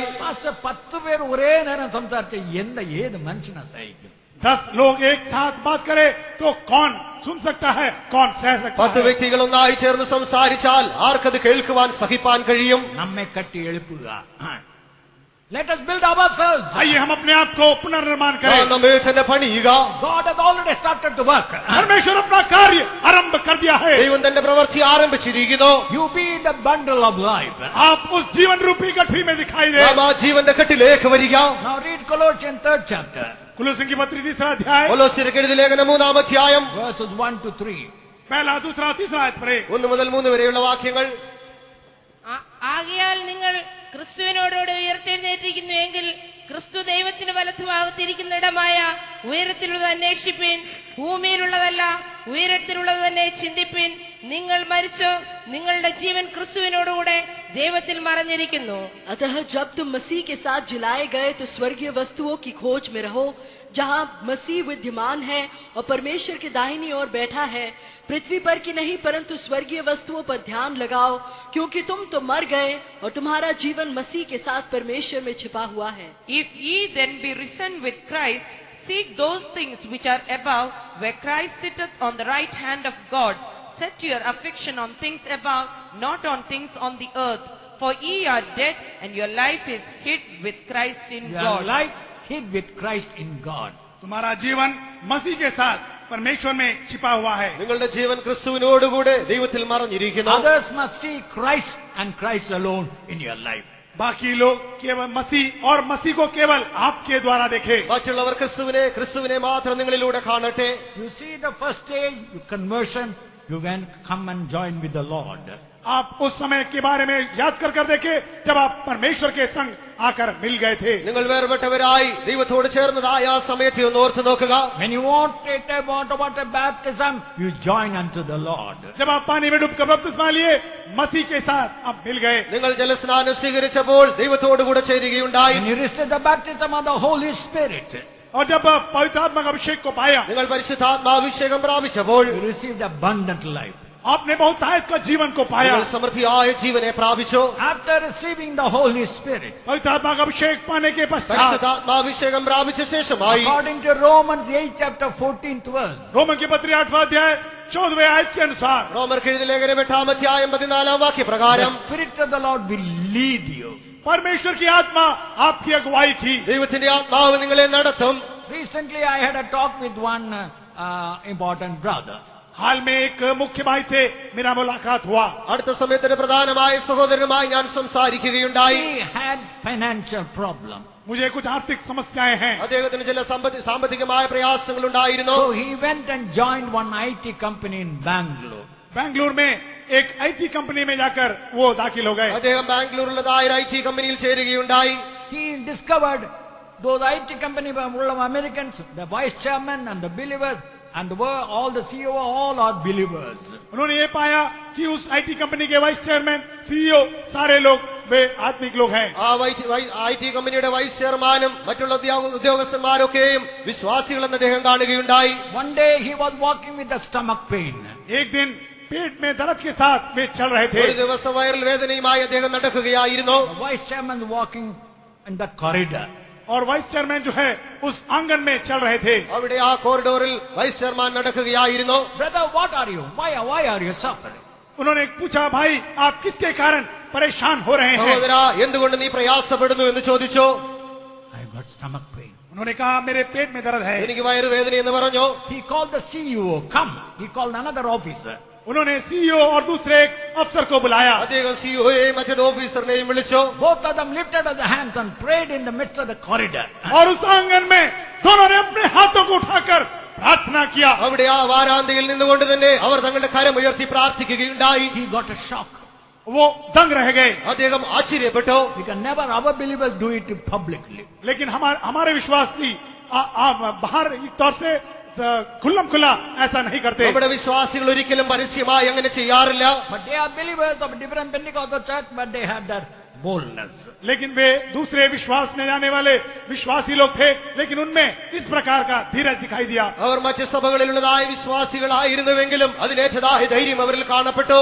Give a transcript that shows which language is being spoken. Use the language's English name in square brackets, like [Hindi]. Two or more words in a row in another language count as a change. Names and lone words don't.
[Malayalam] പാസ്റ്റർ 10 പേർ ഒരേ നേരം സംസാരിച്ച ഏത് മനുഷ്യനെ സഹിക്കും? [Hindi] 10 लोग एक साथ बात करे तो कौन सुन सकता है, कौन सह सकता 10 है? [Malayalam] വ്യക്തികൾ ഒന്നായി ചേർന്ന് സംസാരിച്ചാൽ ആർക്കത് കേൾക്കുവാൻ സഹിപ്പാൻ കഴിയും? നമ്മെ കട്ടി എഴുപ്പുക. [English] Let us build ourselves. [Hindi] आइए हम अपने आप को पुनर्निर्माण करें. [Malayalam] നമ്മെ തന്നെ പണിയുക. [English] God has already started to work. [Hindi] परमेश्वर अपना कार्य आरंभ कर दिया है. [Malayalam] ദൈവം തന്റെ പ്രവൃത്തി ആരംഭിച്ചിരിക്കുന്നു. [English] You be the bundle of life. [Hindi] आप उस जीवन रूपी गठरी में दिखाई दे. [Malayalam] നാം ആ ജീവന്റെ കെട്ടിലേക്ക് വരിക. [English] Now read Colossians 3rd chapter, [Hindi] कुलुस्सियों की पत्री 3रा अध्याय [Malayalam] കൊലോസ്യർക്ക് എഴുതിയ ലേഖനം 3-ാം അധ്യായം [English] verses 1 to 3. [Hindi] पहला दूसरा तीसरा आयत पढ़े. [Malayalam] 1 മുതൽ 3 വരെയുള്ള വാക്യങ്ങൾ. ആകയാൽ നിങ്ങൾ ക്രിസ്തുവിനോടുകൂടെ ഉയർത്തെഴുന്നേറ്റിരിക്കുന്നു എങ്കിൽ ക്രിസ്തു ദൈവത്തിന് വലത്തുഭാഗത്തിരിക്കുന്നിടമായ ഉയരത്തിലുള്ളത് അന്വേഷിപ്പിൻ. ഭൂമിയിലുള്ളതല്ല ഉയരത്തിലുള്ളത് തന്നെ ചിന്തിപ്പിൻ. നിങ്ങൾ മരിച്ചോ, നിങ്ങളുടെ ജീവൻ ക്രിസ്തുവിനോടുകൂടെ ദൈവത്തിൽ മറഞ്ഞിരിക്കുന്നു. [Hindi] अतः जब तुम मसीह के साथ जिलाए गए तो स्वर्गीय वस्तुओं की खोज में रहो, जहां मसीह विद्यमान है और परमेश्वर के दाहिनी ओर बैठा है. पृथ्वी पर की नहीं परंतु स्वर्गीय वस्तुओं पर ध्यान लगाओ, क्योंकि तुम तो मर गए और तुम्हारा जीवन मसीह के साथ परमेश्वर में छिपा हुआ है. [English] If ye then be risen with Christ, seek those things which are above, where Christ sitteth on the right hand of God. Set your affection on things above, not on things on the earth. For ye are dead, and your life is hid with Christ in Your God. life hid with Christ in God. [Hindi] तुम्हारा जीवन मसीह के साथ परमेश्वर में छिपा हुआ है. [Malayalam] നിങ്ങളുടെ ജീവൻ ക്രിസ്തുവിനോടുകൂടെ ദൈവത്തിൽ മറഞ്ഞിരിക്കുന്നു. [English] Others must see Christ and Christ alone in your life. [Hindi] बाकी लोग केवल मसीह और मसीह को केवल आपके द्वारा देखे. [Malayalam] മറ്റുള്ളവർ ക്രിസ്തുവിനെ മാത്രം നിങ്ങളിലൂടെ കാണട്ടെ. [English] You see the first stage, conversion, you can come and join with the Lord. [Hindi] आप उस समय के बारे में याद कर देखे जब आप परमेश्वर के संग आकर मिल गए थे. [Malayalam] നിങ്ങൾ വേർപെട്ടവരായി ദൈവത്തോട് ചേർന്നതായ ആ സമയത്തെ ഒന്ന് ഓർത്ത് നോക്കുക. [English] When you want a baptism, you join unto the Lord. [Hindi] जब आप पानी में डूबकर बपतिस्मा लिए मसीह के साथ आप मिल गए. [Malayalam] നിങ്ങൾ ജലസ്നാനം സ്വീകരിച്ചപ്പോൾ ദൈവത്തോട് കൂടെ ചേരുകയുണ്ടായി. [English] When you received the baptism of the Holy Spirit, [Hindi] और जब पवित्र आत्मा का अभिषेक को पाया [Malayalam] നിങ്ങൾ പരിശുദ്ധാത്മാഭിഷേകം പ്രാപിച്ചപ്പോൾ [English] you received abundant life. [Hindi] आपने बहुतायत का जीवन को पाया. [Malayalam] നിങ്ങൾ സമൃദ്ധിയായ ജീവനെ പ്രാപിച്ചു. [English] After receiving the Holy Spirit, [Hindi] पवित्र आत्मा का अभिषेक पाने के पश्चात [Malayalam] പരിശുദ്ധാത്മാഭിഷേകം പ്രാപിച്ച ശേഷമായി [English] according to Romans 8 chapter 14th verse, [Hindi] रोमन की पत्री 8वां अध्याय 14वें आयत के अनुसार [Malayalam] റോമർക്ക് എഴുതിയ ലേഖനം 8-ാം അധ്യായം 14-ാം വാക്യപ്രകാരം [English] the Spirit of the Lord will lead you. [Hindi] परमेश्वर की आत्मा आपकी अगुवाई की. [Malayalam] ദൈവത്തിന്റെ ആത്മാവ് നിങ്ങളെ നടത്തും. [English] Recently I had a talk with one important brother. [Hindi] हाल में एक मुख्य भाई से मेरा मुलाकात हुआ. [Malayalam] അടുത്ത സമയത്ത് ഒരു പ്രധാനമായ സഹോദരനുമായി ഞാൻ സംസാരിക്കുകയുണ്ടായി. [English] He had financial problem. [Hindi] मुझे कुछ आर्थिक समस्याएं हैं. [Malayalam] അദ്ദേഹത്തിന് ചില സാമ്പത്തികമായ പ്രയാസങ്ങൾ ഉണ്ടായിരുന്നു. [English] So he went and joined one IT company in Bangalore. [Hindi] बेंगलुरु में एक [English] IT company [Hindi] में जाकर वो दाखिल हो गए। [Malayalam] അദ്ദേഹം ബാംഗ്ലൂരിലുള്ളതായ ഒരു IT കമ്പനിയിൽ ചേരുകയുണ്ടായി. [English] He discovered those IT company full of Americans, the vice chairman and the believers, and all the CEO, all are believers. [Hindi] उन्होंने ये पाया कि उस [English] IT company [Hindi] के [English] vice chairman, [Hindi] CEO सारे लोग वे आत्मिक लोग हैं। [Malayalam] ആ IT കമ്പനിയുടെ വൈസ് ചെയർമാനും മറ്റുള്ള ഉദ്യോഗസ്ഥന്മാരൊക്കെയും വിശ്വാസികളെന്ന് അദ്ദേഹം കാണുകയുണ്ടായി. [English] One day he was walking with a stomach pain. [Hindi] एक दिन पेट में दर्द के साथ वे चल रहे थे। [Malayalam] ഒരു ദിവസം വയറിൽ വേദനയുമായി അദ്ദേഹം നടക്കുകയായിരുന്നു. [English] The vice chairman walking in the corridor. [Hindi] और [English] vice chairman [Hindi] जो है उस आंगन में चल रहे थे। [Malayalam] അവിടെ ആ കോറിഡോറിൽ [English] vice chairman [Malayalam] നടക്കുകയായിരുന്നു. [English] Brother, what are you? Why are you suffering? [Hindi] उन्होंने पूछा, भाई आप किसके कारण परेशान हो रहे हैं? [Malayalam] സഹോദര, എന്തുകൊണ്ട് നീ പ്രയാസപ്പെടുന്നു എന്ന് ചോദിച്ചു. [English] I got stomach pain. [Hindi] उन्होंने कहा, मेरे पेट में दर्द है। [Malayalam] എനിക്ക് വയറുവേദന എന്ന് പറഞ്ഞു. [English] He called the CEO. Come. He called another officer. [Hindi] उन्होंने CEO और दूसरे एक अफसर को बुलाया। [Malayalam] അദ്ദേഹം സിഇഒയെയും മറ്റൊരു ഓഫീസറിനെയും വിളിച്ചു. [English] Both of them lifted up their hands and prayed in the midst of the corridor. [Hindi] और उस आंगन में दोनों ने अपने हाथों को उठाकर प्रार्थना किया। [Malayalam] അവിടെ ആ വാരാന്തിയിൽ നിന്നുകൊണ്ട് തന്നെ അവർ തങ്ങളുടെ കരമുയർത്തി പ്രാർത്ഥിക്കുകയുണ്ടായി. [English] He got a shock. [Hindi] वो दंग रह गए। [Malayalam] അദ്ദേഹം ആശ്ചര്യപ്പെട്ടു. [English] We can never, our believers do it publicly. [Hindi] लेकिन हमारे विश्वासी बाहर एक तौर से खुल्लम खुला ऐसा नहीं करते। [Malayalam] നമ്മുടെ വിശ്വാസികൾ ഒരിക്കലും പരസ്യമായി അങ്ങനെ ചെയ്യാറില്ല. [English] But they are believers of different Pentecostal church, but they have that boldness. [Hindi] लेकिन वे दूसरे विश्वास में जाने वाले विश्वासी लोग थे, लेकिन उनमें इस प्रकार का धीरज दिखाई दिया। [Malayalam] അവർ മറ്റ് സഭകളിലുള്ളതായ വിശ്വാസികളായിരുന്നുവെങ്കിലും അതിനേറ്റതായ ധൈര്യം അവരിൽ കാണപ്പെട്ടു.